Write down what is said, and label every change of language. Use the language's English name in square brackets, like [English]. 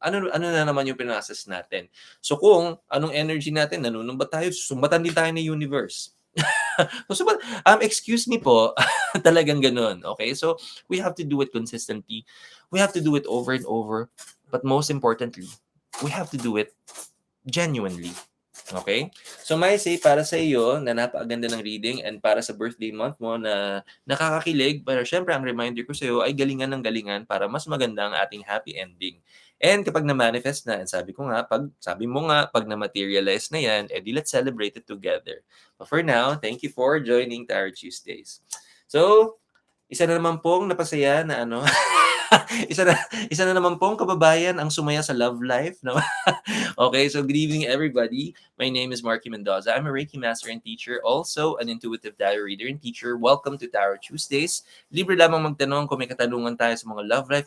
[Filipino] Ano na naman yung pinasas natin. So kung anong energy natin, nanunumbat tayo, sumbatan din tayo ng universe. So, excuse me po, talagang gano'n. Okay? [English] So we have to do it consistently. We have to do it over and over. But most importantly, we have to do it genuinely. Okay? [Filipino] So, may say para sa iyo na napakaganda ng reading and para sa birthday month mo na nakakakilig, pero syempre ang reminder ko sa iyo ay galingan ng galingan para mas maganda ang ating happy ending. And kapag na-manifest na, and sabi mo nga, pag na-materialize na yan, edi [English] let's celebrate it together. But for now, thank you for joining Tarot Tuesdays. [Filipino] So, isa na naman pong napasaya na isa na naman pong kababayan ang sumaya sa love life. No? [English] Okay, so good evening, everybody. My name is Marky Mendoza. I'm a Reiki master and teacher, also an intuitive tarot reader and teacher. Welcome to Tarot Tuesdays. [Filipino] Libre lamang magtanong kung may katanungan tayo sa mga love life.